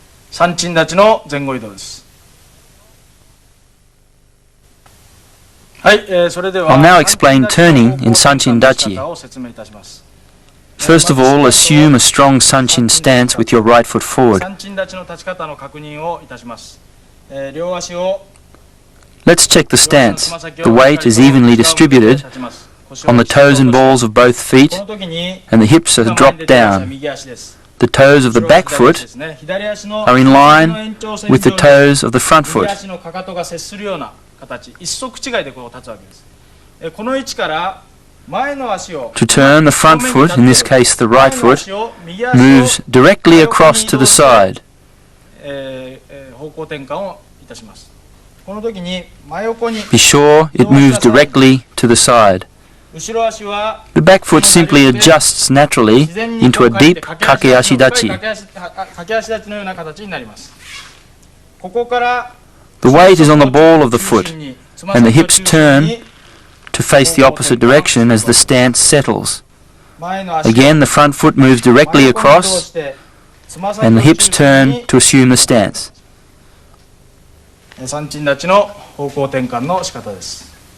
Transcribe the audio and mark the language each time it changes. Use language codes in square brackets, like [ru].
[ja] 三鎮立ちの前後移動です。はい、それでは [en] I'll now explain turning in Sanchin Dachi. [ja] を説明いたします。 [en] First of all, assume a strong Sanchin stance with your right foot forward. [ja] 三鎮立ちの立ち方の確認をいたします。両足を [en] Let's check the stance. The weight is evenly distributed on the toes and balls of both feet, and the hips are dropped down. The toes of the back foot are in line with the toes of the front foot. [ja] のかかとが接するような形、一足違いでこう立つわけです。この位置から [en] To turn, the front foot, in this case the right foot, moves directly across to the side. [ja] 方向転換をいたします。この時に真横に [en] Be sure it moves directly to the side. [ja] 後ろ足は [en] The back foot simply adjusts naturally into a deep kakeashi dachi. [ja] 駆け足立ちのような形になります。ここから [en] The weight is on the ball of the foot, and the hips turn to face the opposite direction as the stance settles. [ja] 前の足 [en] Again, the front foot moves directly across, and the hips turn to assume the stance. [ja] 三鎮立ちの方向転換の仕方です。